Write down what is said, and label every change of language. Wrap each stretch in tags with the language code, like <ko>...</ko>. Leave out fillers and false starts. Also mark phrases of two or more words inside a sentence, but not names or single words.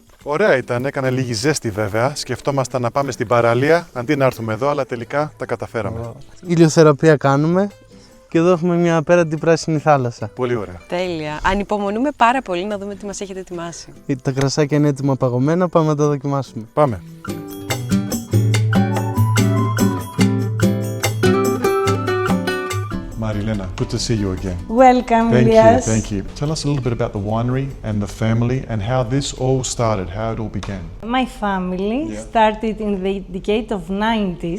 <el>Ωραία ήταν, έκανε λίγη ζέστη βέβαια. Σκεφτόμασταν να πάμε στην παραλία αντί να έρθουμε εδώ, αλλά τελικά τα καταφέραμε. Ηλιοθεραπεία κάνουμε και εδώ έχουμε μια απέραντη πράσινη θάλασσα. Πολύ ωραία. Τέλεια. Ανυπομονούμε πάρα πολύ να δούμε τι μας έχετε ετοιμάσει. Τα κρασάκια είναι έτοιμα παγωμένα, πάμε να τα δοκιμάσουμε. Πάμε.</el> <en>Marilena, good to see you again. Welcome, Thank Elias. you, thank you. Tell us a little bit about the winery and the family and how this all started, how it all began. My family started in the decade of 90s.</en>